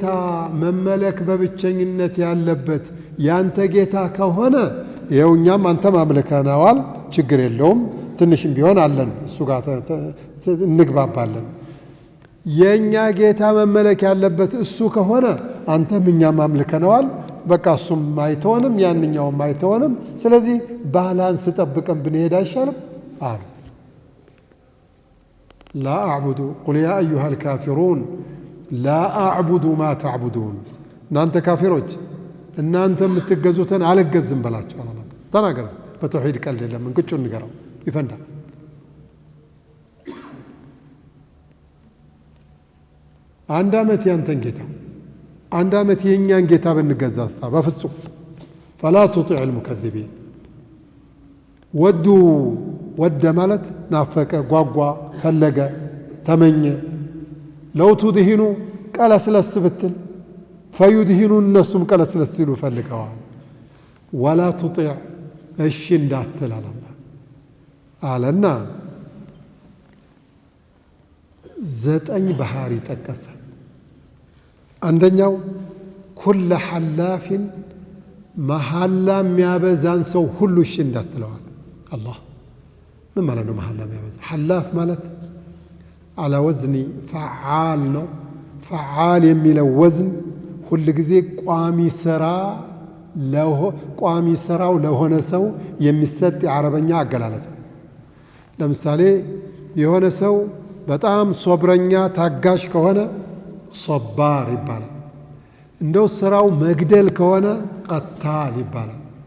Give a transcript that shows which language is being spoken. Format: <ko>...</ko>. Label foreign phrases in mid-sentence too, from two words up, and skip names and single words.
<am>መመለክ በብቸኝነት ያለበት ያንተ ጌታ ከሆነ ይኸው እኛም አንተም አምልከነዋል፣ ችግር የለውም፣ ትንሽም ቢሆን አለን፣ እሱ ጋር እንግባባለን። የኛ ጌታ መመለክ ያለበት እሱ ከሆነ አንተም እኛም አምልከነዋል በቃ እሱም አይተወንም ያንኛውም አይተወንም ስለዚህ ባላንስ ጠብቀን ብንሄድ አይሻልም አሉ</am> <ar>لا أعبد قل يا أيها الكافرون لا أعبد ما تعبدون</ar> <am>እናንተ ካፊሮች እናንተ የምትገዙትን አልገዝም በላቸው አላህ ተናገረ በተውሂድ ቀልድ የለም እንቅጩን ንገረው ይፈንዳ አንድ አመት ያንተን ጌታ አንድ አመት የኛን ጌታ ብንገዛሳ በፍጹም</am> <ar>فلا تطع المكذبين</ar> <am>ወደ ማለት ናፈቀ ጓጓ ፈለገ ተመኘ</am> <ar>لو تدهنوا</ar> <am>ቀለስለስ ብትል فيدهنوا እነሱም ቀለስለስ ሲሉ ፈልገዋል</am> <ar>ولا تطع</ar> <am>እሺ እንዳትል አለና ዘጠኝ ባህሪ ጠቀሰ አንደኛው ኩለ ሐላፊን መሐላ የሚያበዛን ሰው ሁሉ እሺ እንዳትለዋል አላህ ምን ማለት ነው መሐላ የሚያበዛ ሐላፍ ማለት</am> <ar>على وزن فعال</ar> <am>ነው فعال የሚለው ወዝን ሁሉ ጊዜ ቋሚ ስራው ለሆነ ሰው የሚሰጥ የአረበኛ አገላለጽ ለምሳሌ የሆነ ሰው በጣም ሶብረኛ ታጋሽ ከሆነ ሶባር ይባላል እንደው ስራው መግደል ከሆነ ቀታል ይባላል</am>